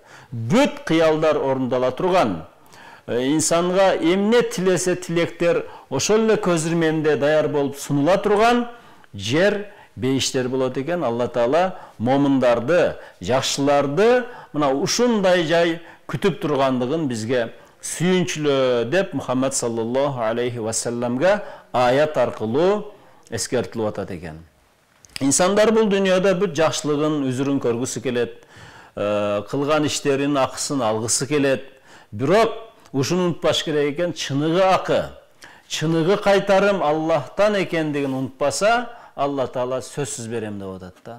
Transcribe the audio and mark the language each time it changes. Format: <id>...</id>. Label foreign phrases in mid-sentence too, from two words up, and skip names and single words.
<ky>Бүт кыялдар орундала турган. İnsanға эмне тилесе тилектер ошол эле көзүрмөндөй даяр болуп сунула турган жер бейиштер болот экен. Алла Таала момундарды, жакшыларды мына ушундай жай күтүп тургандыгын бизге сүйүнчүлөө деп Мухаммад</ky> <ar>صلى الله عليه</ar> <ky>ва салламга аят аркылуу эскертилип атат экен. İnsanдар бул дүйнөдө бүт жакшылыгын, үзүрүн көргүсү келет, кылган иштеринин акысын алгысы келет. Бирок ушуну унутпаш керек экен, чыныгы акы, чыныгы кайтарым Аллахтан экендигин унутпаса, Алла Таала сөзсүз берем деп атат да.</ky>